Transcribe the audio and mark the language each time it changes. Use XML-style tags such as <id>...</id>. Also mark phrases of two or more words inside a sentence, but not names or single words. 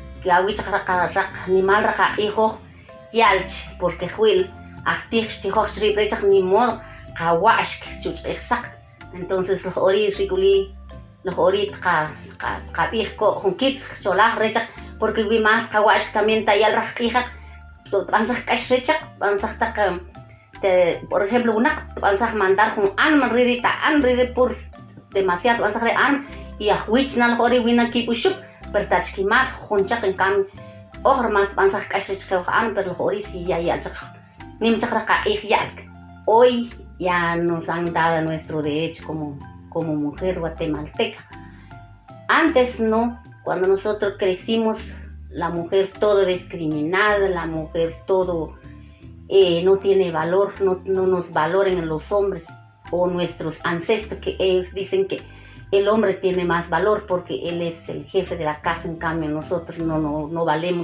<tzj>raq nimal ra qaq'iij oj ya'lch porque jwil ajtij xtijoj xrib' rechaq</tzj> <es>ni modo</es> <tzj>qawa'xka chuch'ij saq entonces loj ori rik'uli loj ori qab'ij ko jun kitz cholaj rechaq porque wi más qawa'xka también taya'l raj q'iijaq tb'ansaj k'ax rechaq tb'ansaj taq</tzj> <es>por ejemplo</es> <tzj>wunaq tb'ansaj mandar jun anma riri ta'an riri pur demasiado tb'ansaj re anma y ajwich na loj ori wi na kib'uxuk pero tachki más jun chaq</tzj> <es>en cambio</es> <tzj>oj más tb'ansaj k'ax rechaq oj anma pero loj ori si ya ya'lchaq nim chaq ra qaq'iij ya'lk</tzj> <es>hoy ya nos han dado nuestro derecho como mujer guatemalteca. Antes no, cuando nosotros crecimos, la mujer todo discriminada, la mujer todo no tiene valor, no nos valoran los hombres o nuestros ancestros, que ellos dicen que el hombre tiene más valor porque él es el jefe de la casa, en cambio nosotros no valemos.</es>